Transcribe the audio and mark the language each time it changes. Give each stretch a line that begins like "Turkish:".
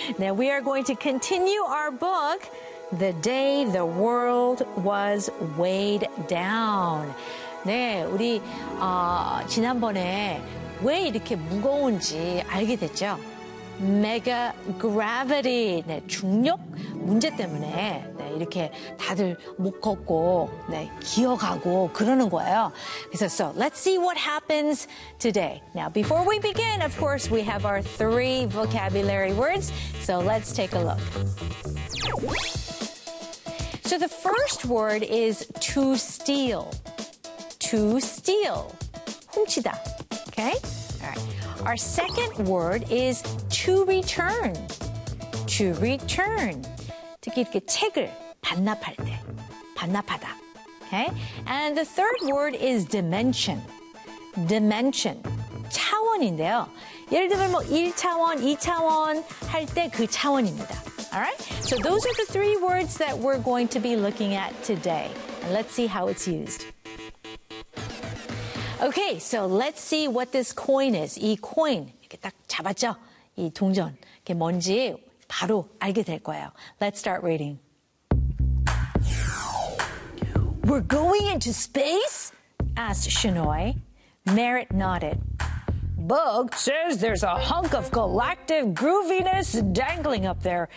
English: Now we are going to continue our book, The Day the World Was Weighed Down.
Korean: 네, 우리 지난번에 왜 이렇게 무거운지 알게 됐죠?
English: Mega gravity,
Korean: 네, 중력 문제 때문에 네, 이렇게 다들 못 걷고 네, 기어가고 그러는 거예요.
English: So let's see what happens today. Now before we begin, of course, we have our three vocabulary words. So let's take a look. So the first word is to steal. To steal, 훔치다. Okay. All right. Our second word is to return. To return.
Korean: 특히 이렇게 책을 반납할 때, 반납하다.
English: Okay. And the third word is dimension. Dimension.
Korean: 차원인데요. 예를 들면 뭐 1차원, 2차원 할 때 그 차원입니다.
English: All right. So those are the three words that we're going to be looking at today. And let's see how it's used. Okay, so let's see what this coin is.
Korean: 이 coin, 이렇게 딱 잡았죠? 이 동전, 이게 뭔지 바로 알게 될 거예요.
English: Let's start reading. We're going into space? Asked Shinoy. Merritt nodded. Bug says there's a hunk of galactic grooviness dangling up there.